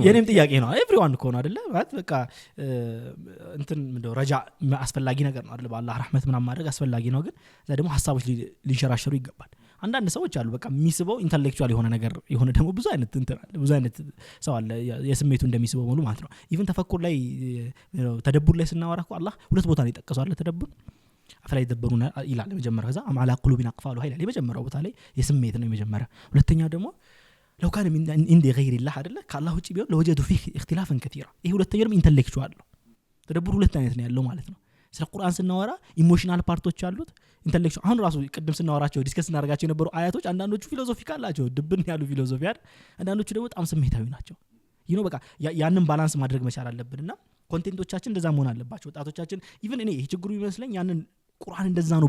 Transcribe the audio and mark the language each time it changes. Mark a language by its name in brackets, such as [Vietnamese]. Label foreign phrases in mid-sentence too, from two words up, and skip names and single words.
[Amharic] የኔም ጥያቄ ነው ኤቭሪዋን እኮ ነው አይደለ ማለት በቃ እንትን ምንድነው ረጃ አስፈላጊ ነገር ነው አይደለ በአላህ ረህመት ምናምን ማድረግ አስፈላጊ ነው ግን እዛ ደግሞ ሐሳቦች ሊንሸራሸሩ ይገባል አንዳንድ ሰዎች አሉ በቃ የሚስበው ኢንተሌክቹዋል የሆነ ነገር የሆነ ደግሞ ብዙ አይነት እንትን አለ ብዙ አይነት ሰው አለ የስሜቱ እንደሚስበው ሙሉ ማለት ነው ኢቭን ተፈኩር ላይ ተደቡር ላይ ስናወራ እኮ አላህ ሁለት ቦታ ላይ ተጠቅሷል ተደቡር [Arabic] أفلا يتدبرون [Amharic] ይላል መጀመሪያ ከዛ [Arabic] أم على قلوب أقفالها [Amharic] ኃይል የመጀመሪያው ቦታ ላይ የስሜት ነው የመጀመሪያ ሁለተኛው ደግሞ [Arabic] لو كان من عند غير الله [Amharic] አይደለ ከአላህ ውጪ ቢሆን [Arabic] لوجدوا فيه اختلافا كثيرا [Amharic] ይሄ ሁለተኛው ኢንተሌክቹዋል ነው ተደቡር ሁለት አይነት ነው ያለው ማለት ነው ስለ ቁርአን ስናወራ [English] emotional parts [Amharic] አሉት ኢንተሌክቹዋል አሁን ራሱ ቅድም ስናወራቸው ዲስከስ እናደርጋቸው የነበሩ አያቶች አንዳንዶቹ ፊሎሶፊካል ናቸው ድብን ያሉ ፊሎሶፊ አይደል አንዳንዶቹ ደግሞ በጣም ስሜታዊ ናቸው በቃ ያንን ባላንስ ማድረግ መቻል አለብንና ኮንቴንቶቻችን እንደዛ መሆን አለባቸው ወጣቶቻችን ኢቭን እኔ ይሄ ችግሩ ይመስለኝ ያንን ቁርአን እንደዛ ነው